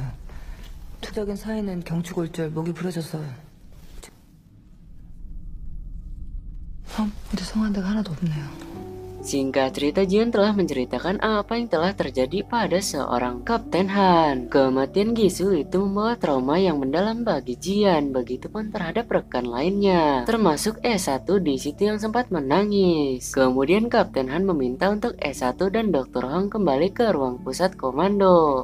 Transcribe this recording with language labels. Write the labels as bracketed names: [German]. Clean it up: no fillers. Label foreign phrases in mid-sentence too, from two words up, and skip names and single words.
[Korean] 투닥인 사이는 경추골절, 목이 부러져서. 이제 성한 데가 하나도 없네요. [Indonesian] Singkat cerita, Jian telah menceritakan apa yang telah terjadi pada seorang Kapten Han. Kematian Gisu itu membawa trauma yang mendalam bagi Jian, begitupun terhadap rekan lainnya, termasuk S1 di situ yang sempat menangis. Kemudian Kapten Han meminta untuk S1 dan Dr. Hong kembali ke ruang pusat komando.